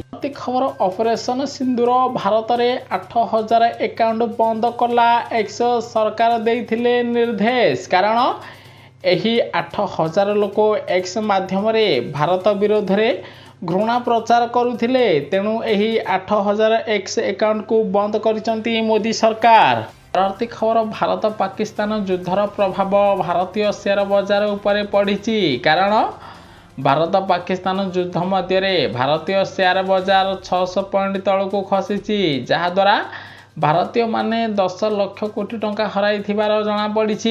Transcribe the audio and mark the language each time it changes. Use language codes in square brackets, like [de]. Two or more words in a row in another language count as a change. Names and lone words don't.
[or] ଖବର ଅପରେସନ ସିନ୍ଦୂର ଭାରତ ରେ 8000 ଆକାଉଣ୍ଟ ବନ୍ଦ କଲା ଏକ୍ସ ସରକାର ଦେଇଥିଲେ ନିର୍ଦ୍ଦେଶ, କାରଣ ଏହି 8000 ଲୋକ ଏକ୍ସ ମାଧ୍ୟମ ରେ ଭାରତ ବିରୋଧ ରେ ଘୃଣା ପ୍ରଚାର କରୁଥିଲେ, ତେଣୁ ଏହି 8000 ଏକ୍ସ ଆକାଉଣ୍ଟ କୁ ବନ୍ଦ କରିସନ୍ତି ମୋଦି ସରକାର। ପରବର୍ତ୍ତୀ ଖବର ଭାରତ ପାକିସ୍ତାନ ଯୁଦ୍ଧର ପ୍ରଭାବ ଭାରତୀୟ ସେୟାର ବଜାର ଉପରେ ପଡ଼ିଛି। କାରଣ ଭାରତ ପାକିସ୍ତାନ ଯୁଦ୍ଧ ମଧ୍ୟରେ ଭାରତୀୟ ସେୟାର ବଜାର 600 ପଏଣ୍ଟ ତଳକୁ ଖସିଛି, ଯାହାଦ୍ୱାରା ଭାରତୀୟମାନେ 10 ଲକ୍ଷ କୋଟି ଟଙ୍କା ହରାଇଥିବାର ଜଣାପଡ଼ିଛି।